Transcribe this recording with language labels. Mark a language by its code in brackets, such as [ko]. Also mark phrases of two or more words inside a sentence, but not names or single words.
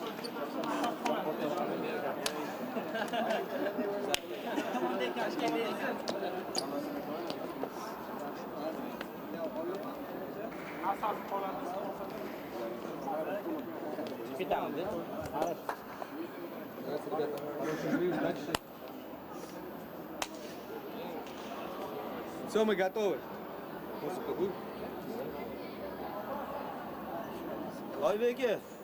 [uz] Ketamiz. [ru] Все, мы готовы. Музыка будет? [uz] Oybek aka.